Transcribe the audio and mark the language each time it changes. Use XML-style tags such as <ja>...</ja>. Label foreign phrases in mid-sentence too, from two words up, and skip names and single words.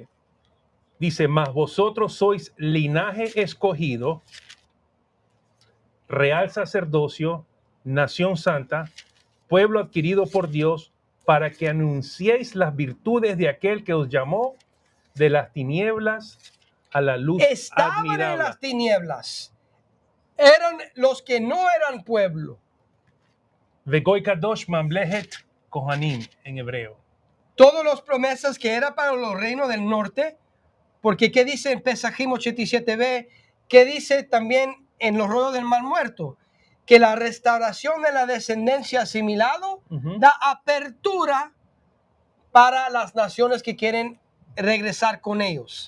<es>Dice, mas vosotros sois linaje escogido, real sacerdocio, nación santa, pueblo adquirido por Dios, para que anunciéis las virtudes de aquel que os llamó de las tinieblas a la luz Estaban admirable. en las tinieblas. Eran los que no eran pueblo.</es> <he>וגוי קדוש ממלכת כהנים</he> <es>en hebreo. Todas las promesas que era para los reinos del norte, porque ¿qué dice en Pesajim 87b? ¿Qué dice también en los rollos del Mar Muerto? Que la restauración de la descendencia asimilado Ujú. da apertura para las naciones que quieren regresar con ellos.</es>